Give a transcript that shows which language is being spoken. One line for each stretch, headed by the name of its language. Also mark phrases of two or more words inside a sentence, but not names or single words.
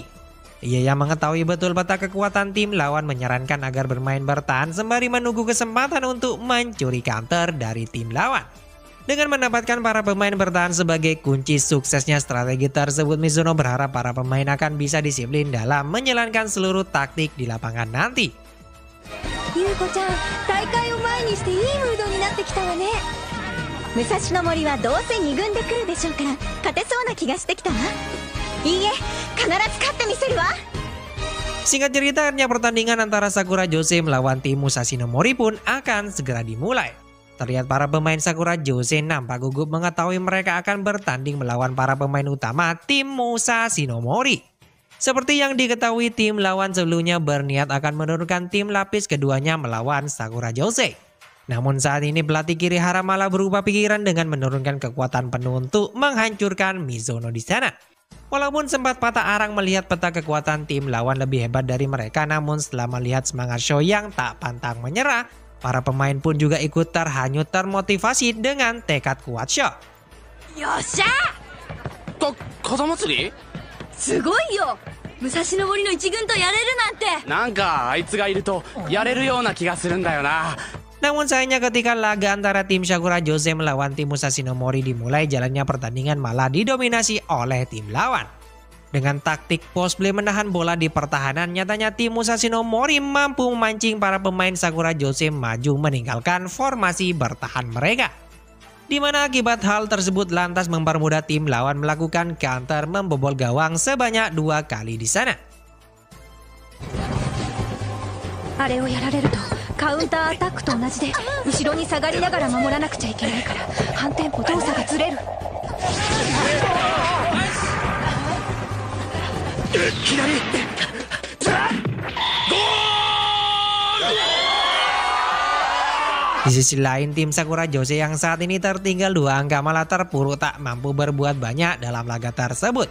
Indonesian: Ia yang mengetahui betul peta kekuatan tim lawan menyarankan agar bermain bertahan sembari menunggu kesempatan untuk mencuri counter dari tim lawan. Dengan mendapatkan para pemain bertahan sebagai kunci suksesnya strategi tersebut, Mizuno berharap para pemain akan bisa disiplin dalam menjalankan seluruh taktik di lapangan nanti.
Japanese: 優子ちゃん、大会を前にしていいムードになってきたわね。武蔵野森はどうせ2軍で来るでしょうから勝てそうな気がしてきたわ。いいえ、必ず勝ってみせるわ。
Indonesian: Singkat cerita, akhirnya pertandingan antara Sakura Jose melawan tim Musashi no Mori pun akan segera dimulai. Terlihat para pemain Sakura Jose nampak gugup mengetahui mereka akan bertanding melawan para pemain utama tim Musashi no Mori. Seperti yang diketahui, tim lawan sebelumnya berniat akan menurunkan tim lapis keduanya melawan Sakura Jose. Namun saat ini pelatih Kirihara malah berubah pikiran dengan menurunkan kekuatan penuh untuk menghancurkan Mizuno di sana. Walaupun sempat patah arang melihat peta kekuatan tim lawan lebih hebat dari mereka, namun setelah melihat semangat Sho yang tak pantang menyerah, para pemain pun juga ikut terhanyut termotivasi dengan tekad kuat Sho.
Japanese: よっしゃ風祭りすごいよ武蔵野森の一軍とやれるなんてなんかあいつがいるとやれるような気がするんだよな。
Indonesian: Namun sayangnya ketika laga antara tim Sakura Jose melawan tim Musashi no Mori dimulai, jalannya pertandingan malah didominasi oleh tim lawan. Dengan taktik
English: post play
Indonesian: menahan bola di pertahanan, nyatanya tim Musashi no Mori mampu memancing para pemain Sakura Jose maju meninggalkan formasi bertahan mereka. Di mana akibat hal tersebut lantas mempermudah tim lawan melakukan counter membobol gawang sebanyak 2 kali di sana.
Japanese: あれをやられるとカウンターアタックと同じで後ろに下がりながら守らなくちゃいけないから反転歩動作がずれる。
Indonesian: Di sisi lain, tim Sakura Jose yang saat ini tertinggal 2 angka malah terpuruk tak mampu berbuat banyak dalam laga tersebut.